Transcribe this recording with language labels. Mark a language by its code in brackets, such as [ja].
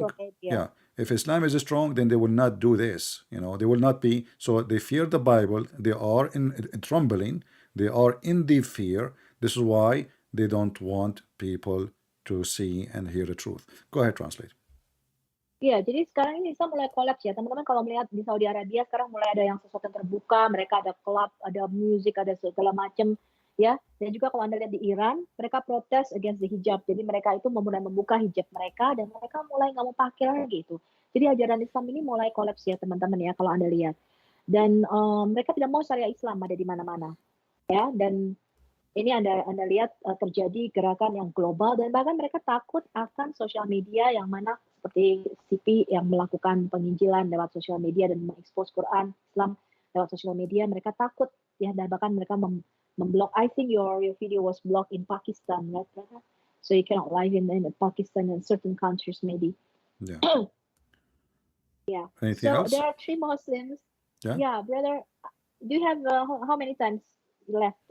[en] social media. yeah, if Islam is strong, then they will not do this. They will not be. So they fear the Bible. They are in trembling. They are in deep fear. This is why they don't want people to see and hear the truth. Go ahead, translate. [id] Iya, jadi sekarang ini Islam mulai kolaps ya. Teman-teman kalau melihat di Saudi Arabia sekarang mulai ada yang sesuatu yang terbuka, mereka ada klub, ada musik, ada segala macam ya. Dan juga kalau Anda lihat di Iran, mereka protes [en] against the hijab. [id] Jadi mereka itu mulai membuka hijab mereka dan mereka mulai nggak mau pakai lagi itu. Jadi ajaran Islam ini mulai kolaps ya teman-teman ya kalau Anda lihat. Dan mereka tidak mau syariat Islam ada di mana-mana ya. Dan ini Anda lihat terjadi gerakan yang global dan bahkan mereka takut akan sosial media yang mana seperti CP yang melakukan penginjilan lewat sosial media dan mengekspos Quran Islam lewat sosial media. Mereka takut ya dan bahkan mereka memblok. [en] I think your video was blocked in Pakistan, right? So you cannot live in Pakistan and certain countries maybe. Yeah. Yeah. Anything So else? there are 3 Muslims. Yeah, brother. Do you have how many times left?